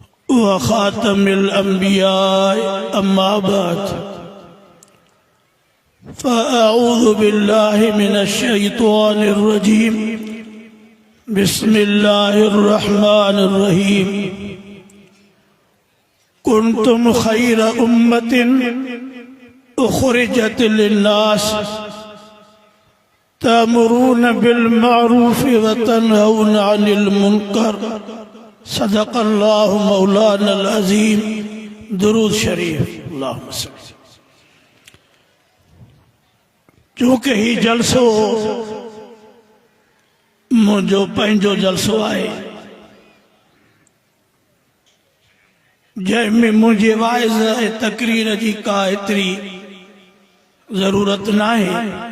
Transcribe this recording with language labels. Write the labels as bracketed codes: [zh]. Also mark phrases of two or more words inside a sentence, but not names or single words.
[ar] وخاتم الأنبياء أما بعد فأعوذ بالله من الشيطان الرجيم بسم الله الرحمن الرحيم كنتم خير أمة أخرجت للناس تأمرون بالمعروف وتنهون عن المنكر صدق الله مولانا العظيم. [sd] दुरूद शरीफ। [ar] اللهم صل. [sd] चूंकि ही जलसो मुझो पंहिंजो जलसो आहे जंहिंमें मुझे वाइज़ ऐं तकरीर जी का एतिरी ज़रूरत नाहे।